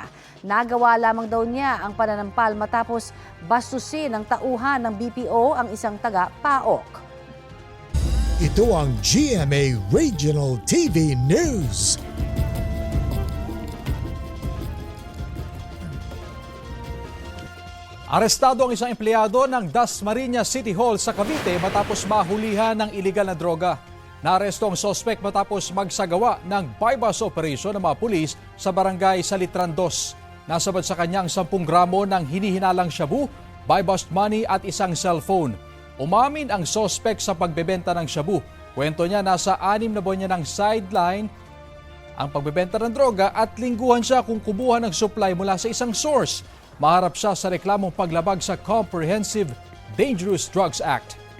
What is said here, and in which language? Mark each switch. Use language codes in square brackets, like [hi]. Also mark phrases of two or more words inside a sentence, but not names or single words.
[tl] Nagawa lamang daw niya ang pananampal matapos bastusin ng tauhan ng BPO ang isang taga-PAOK. Ito ang GMA Regional TV News. Arestado ang isang empleyado ng Dasmariñas City Hall sa Cavite matapos mahulihan ng iligal na droga. Naaresto ang sospek matapos magsagawa ng [en] bypass operation [tl] ng mga pulis sa barangay Salitran 2. Nasabad sa kanyang 10 gramo ng hinihinalang shabu, [en] buy-bust money [tl] at isang cellphone. Umamin ang sospek sa pagbebenta ng shabu. Kwento niya nasa 6 na buwan niya ng sideline ang pagbebenta ng droga at lingguhan siya kung kumuha ng supply mula sa isang source. Maharap siya sa reklamong paglabag sa Comprehensive Dangerous Drugs Act.